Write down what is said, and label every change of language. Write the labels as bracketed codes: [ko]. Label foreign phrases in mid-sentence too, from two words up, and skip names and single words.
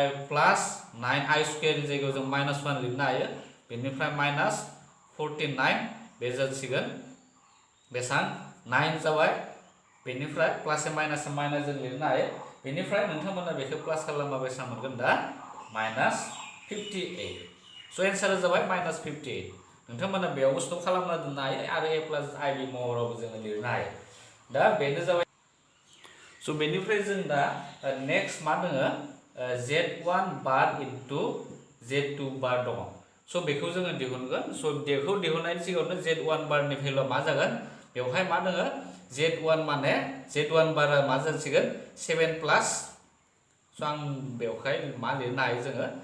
[en] plus 9i square [brx] जायगायाव जों माइनास 1 लिरनो हायो बेनिफ्राय माइनास 49 बे जासिगोन बेसां 9 जाबाय बेनिफ्राय [en] plus minus [brx] जों लिरनो हायो बेनिफ्राय नोंथांमोना बेखौ प्लास खालामबा बेसां मोनगोन दा माइनास 58 स' एन्सारा जाबाय माइनास 58 नोंथांमोना बेयावबो स्टप खालामना दोननो हायो आरो [en] a plus ib [brx] महरावबो जोङो लिरनो हायो दा बेनो जाबाय स' बेनिफ्राय जों दा नेक्स्ट मा दोङो [en] z1 bar into z2 bar [brx] दङ स' बेखौ जोङो दिहुनगोन स' बेखौ दिहुननायनि सिगाङावनो z1 बारनि भेलुआ मा जागोन बेवहाय मा दोङो z1 माने z1 बारा मा जासिगोन 7 प्लस स' आं बेवहाय मा लिरनो हायो जोङो